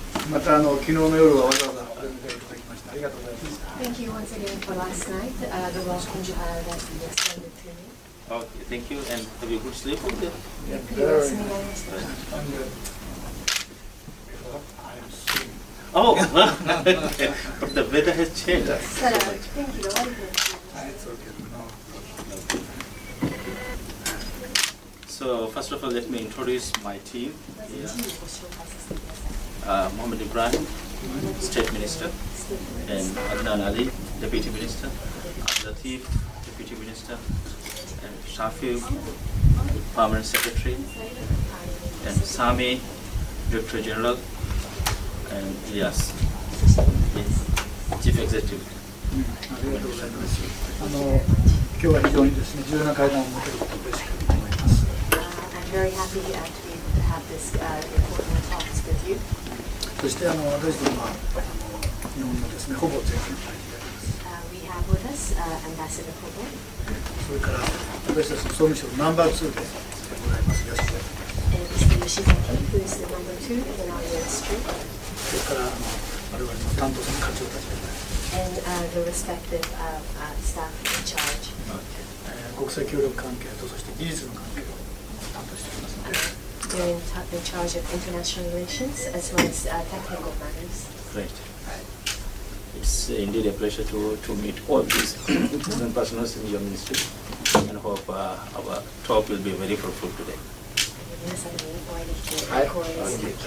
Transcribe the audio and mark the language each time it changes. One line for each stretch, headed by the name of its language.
Japanese: また昨日の夜はわざわざお出迎えいただきましてありがとうございました。
English: Thank you once again for last night, the welcome that you extended to me. Okay, thank you, and have you good sleep with it?
Japanese: ゆっくりお休みになりました。
English: Oh, okay. But the weather has changed.
Japanese: ただ天気が悪くなっています。
English: So first of all, let me introduce my team. Mohammed Ibrahim, State Minister, and Adnan Ali, Deputy Minister, Latif, Deputy Minister, and Shafi, Permanent Secretary, and Sami, Director General, and Ilyas, Chief Executive.
Japanese: ありがとうございます。今日は非常にですね、重要な会談を持てることを嬉しく思います。
English: I'm very happy to be able to have this important talks with you.
Japanese: そして私どもは日本のですね、ほぼ全権大使であります。
English: We have with us Ambassador Kobo.
Japanese: それから私たちの総務省のナンバー2でございます吉田。
English: Mr. Yoshizaki, who is the number 2 in our ministry.
Japanese: それから我々の担当者の課長たちでございます。
English: And the respective staff in charge.
Japanese: 国際協力関係とそして技術の関係を担当していますので。
English: They're in charge of international relations as well as technical matters. Great. It's indeed a pleasure to meet all these different persons in your ministry, and hope our talk will be very fruitful today.
Japanese: 皆さんにお会いできて光栄です。